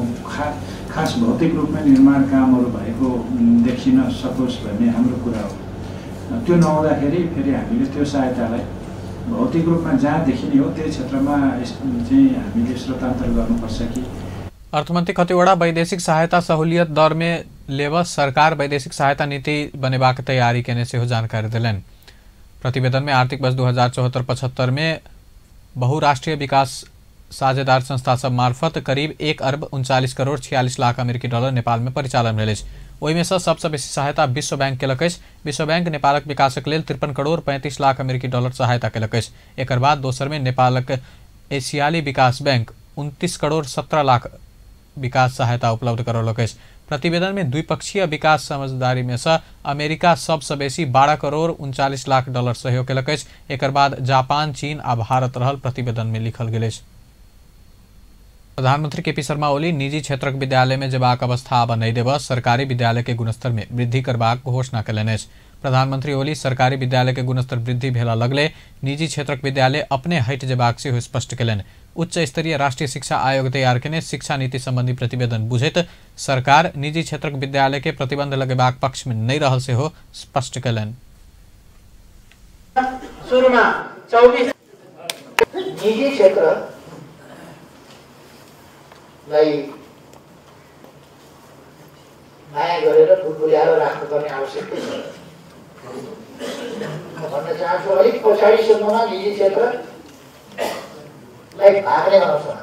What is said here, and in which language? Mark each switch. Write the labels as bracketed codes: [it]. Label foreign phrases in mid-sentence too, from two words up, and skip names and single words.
[ne] खास भौतिक रूपमा निर्माण कामहरू भएको देखिन सकोस् भन्ने हाम्रो कुरा हो। त्यो नहुँदाखेरि फेरि हामीले त्यो सहायतालाई भौतिक रूपमा जहाँ देखिने हो त्यही क्षेत्रमा चाहिँ हामीले स्रोतान्तर गर्नुपर्छ कि। [mai] अर्थमन्त्री खतिवड़ा वैदेशिक सहायता सहूलियत दर में लेव सरकार वैदेशिक सहायता नीति बनेबाक तैयारी केने से जानकारी दिलन। प्रतिवेदन में आर्थिक वर्ष 2074-75 में बहुराष्ट्रीय विकास साझेदार संस्था सब मार्फत करीब 1 अरब 39 करोड़ 46 लाख अमेरिकी डॉलर नेपाल में परिचालन भेल अछि। ओहिमे से सबसे बेसी सहायता विश्व बैंक केलक अछि। विश्व बैंक नेपालक विकासक लेल 53 करोड़ 35 लाख अमेरिकी डॉलर सहायता केलक अछि। एकर बाद दोसर में नेपालक एशियाली विकास बैंक 29 करोड़ 17 लाख विकास सहायता उपलब्ध करौलक अछि। प्रतिवेदन में द्विपक्षीय विकास समझदारी में से अमेरिका सबसे बेसी 12 करोड़ 39 लाख डॉलर सहयोग केलक अछि। एकर बाद जापान, चीन आ भारत रहल प्रतिवेदन में लिखल गेल अछि। प्रधानमंत्री केपी शर्मा ओली निजी क्षेत्रक विद्यालय में जेबाक अवस्था आब नहीं देब सरकारी विद्यालय के गुणस्तर में वृद्धि करबाक घोषणा कयलनि अछि। प्रधानमंत्री ओली सरकारी विद्यालय के गुणस्तर वृद्धि भेला लगले निजी क्षेत्रक विद्यालय अपने हटि जेबाक सेहो स्पष्ट कयलनि। उच्च स्तरीय राष्ट्रीय शिक्षा आयोग तैयार केने शिक्षा नीति संबंधी प्रतिवेदन बुझैत सरकार निजी क्षेत्रक विद्यालय के प्रतिबंध लगेबाक पक्ष में नहीं रहल सेहो स्पष्ट कयलनि। [ne] निजी क्षेत्रलाई माया गरेर बुलबुल्याएर राख्नुपर्ने आवश्यकता छ। म भन्न चाहन्छु अलिक पछाडिसम्ममा निजी क्षेत्रलाई भाग्ने बनाउँछ।